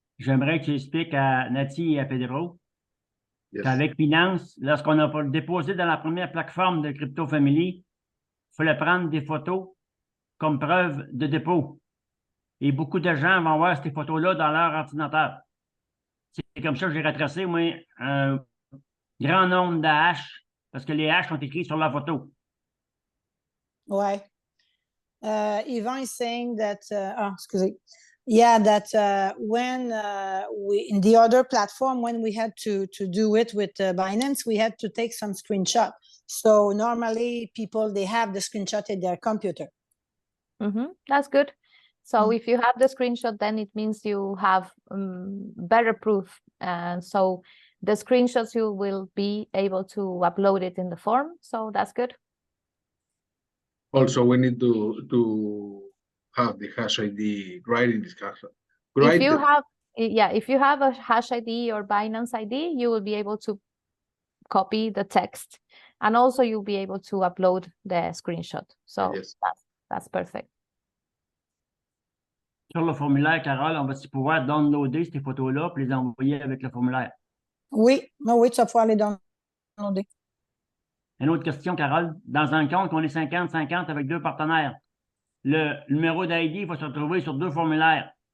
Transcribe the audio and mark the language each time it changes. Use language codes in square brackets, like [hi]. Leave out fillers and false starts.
[fr] J'aimerais que tu expliques à Naty et à Pedro qu'avec Finance, lorsqu'on a déposé dans la première plateforme de Crypto Family, il fallait prendre des photos comme preuve de dépôt. Et beaucoup de gens vont voir ces photos-là dans leur ordinateur. C'est comme ça que j'ai retracé, moi, un grand nombre de hash, parce que les hash sont écrits sur la photo. Ouais. [en] Yvonne is saying that, [fr] excusez. [en] Yeah, that when we, in the other platform, when we had to do it with Binance, we had to take some screenshot. So normally people, they have the screenshot in their computer. That's good. So if you have the screenshot, then it means you have better proof. And so the screenshots, you will be able to upload it in the form. So that's good. Also, we need to have the hash ID right in this hash. If you have, if you have a hash ID or Binance ID, you will be able to copy the text, and also you'll be able to upload the screenshot. So yes, that's perfect. [fr] Sur le formulaire, Carole, on va pouvoir downloader ces photos-là et les envoyer avec le formulaire. Oui, oui, tu vas pouvoir les downloader. Une autre question, Carole. Dans un compte, on est 50-50 avec deux partenaires. Le numéro d'ID va se retrouver sur deux formulaires.